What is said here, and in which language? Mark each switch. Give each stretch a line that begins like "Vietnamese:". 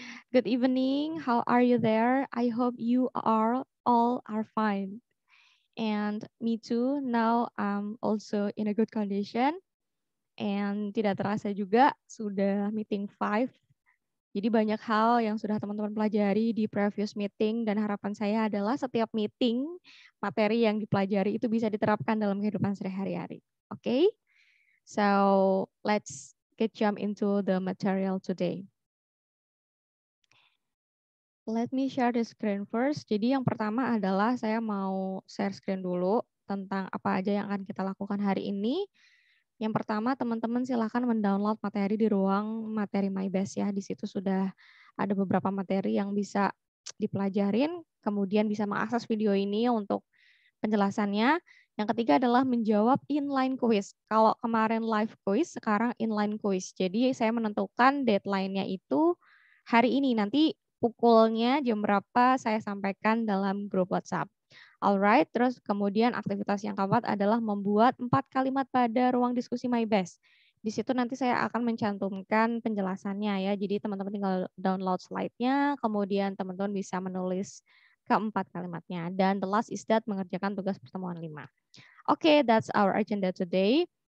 English: Good evening, how are you there? I hope you all are fine. And me too, now I'm also in a good condition.
Indonesian: And tidak terasa juga sudah meeting 5. Jadi banyak hal yang sudah teman-teman pelajari di
English: previous meeting
Indonesian: dan harapan saya adalah setiap meeting, materi yang dipelajari itu bisa diterapkan dalam kehidupan sehari-hari. Oke?
English: So let's get jump into the material today. Let me share the screen first.
Indonesian: Jadi yang pertama adalah saya mau share screen dulu tentang apa aja yang akan kita lakukan hari ini. Yang pertama teman-teman silahkan mendownload materi di ruang materi MyBest ya. Di situ sudah ada beberapa materi yang bisa dipelajarin, kemudian bisa mengakses video ini untuk penjelasannya. Yang ketiga adalah menjawab inline quiz. Kalau kemarin live quiz, sekarang inline quiz. Jadi saya menentukan deadline-nya itu hari ini. Nanti pukulnya jam berapa saya sampaikan dalam grup WhatsApp. Alright, terus kemudian aktivitas yang keempat adalah membuat 4 kalimat pada ruang diskusi MyBest. Di situ nanti saya akan mencantumkan penjelasannya ya. Jadi teman-teman tinggal download slide-nya, kemudian teman-teman bisa menulis keempat kalimatnya. Dan
English: the last is that
Indonesian: mengerjakan tugas pertemuan 5.
English: Oke, that's our agenda today.